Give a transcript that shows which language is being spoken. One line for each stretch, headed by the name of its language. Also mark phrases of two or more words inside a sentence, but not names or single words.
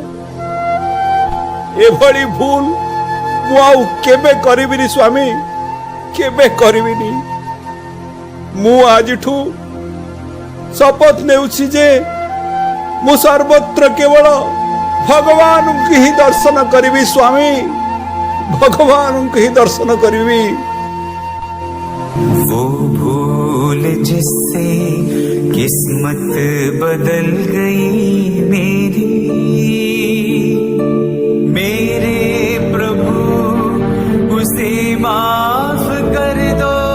Odia: ଏଭଳି ଭୁଲ ମୁଁ ଆଉ କେବେ କରିବିନି ସ୍ୱାମୀ, କେବେ କରିବିନି। ମୁଁ ଆଜିଠୁ ଶପଥ ନେଉଛି ଯେ ମୁଁ ସର୍ବତ୍ର କେବଳ ଭଗବାନଙ୍କୁ ହିଁ ଦର୍ଶନ କରିବି ସ୍ୱାମୀ, ଭଗବାନଙ୍କୁ ହିଁ ଦର୍ଶନ କରିବି।
Hindi: वो भूल जिससे किस्मत बदल गई मेरी, मेरे प्रभु उसे माफ कर दो।